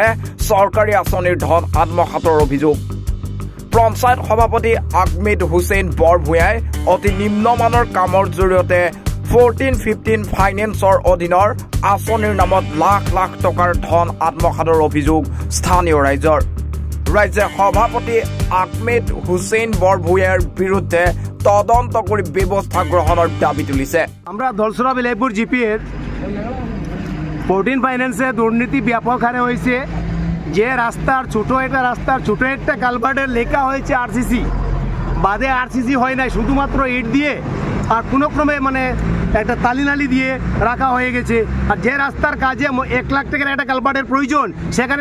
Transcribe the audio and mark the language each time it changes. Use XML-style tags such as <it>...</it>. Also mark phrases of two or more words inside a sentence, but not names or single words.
<as>চৰকাৰী আঁচনিৰ ধন আত্মসাতৰ অভিযোগ পঞ্চায়ত সভাপতি আহমেদ হুছেইন বৰভূঞাই অতি নিম্নমানৰ কামৰ জৰিয়তে 14-15 ফাইনেন্সৰ অধীনৰ আঁচনিৰ নামত লাখ লাখ টকাৰ ধন আত্মসাতৰ অভিযোগ স্থানীয় ৰাইজৰ ৰাজ্যে সভাপতি আহমেদ হুছেইন বৰভূঞাৰ বিৰুদ্ধে তদন্ত কৰি ব্যৱস্থা গ্ৰহণৰ দাবী তুলিছে</as> <bn>আমরা দলসরা বিলাইপুর জিপির 14 ফাইন্যান্সে দুর্নীতি ব্যাপক হারে হয়েছে যে রাস্তার ছোট একটা কালভার্টের লেখা হয়েছে আরসিসি বাদে আরসিসি হয় নাই শুধুমাত্র ইট দিয়ে আর কোনো ক্রমে মানে একটা তালিনালি দিয়ে রাখা হয়ে গেছে আর যে রাস্তার কাজে 1 লাখ টাকার একটা কালভার্টের প্রয়োজন সেখানে</bn>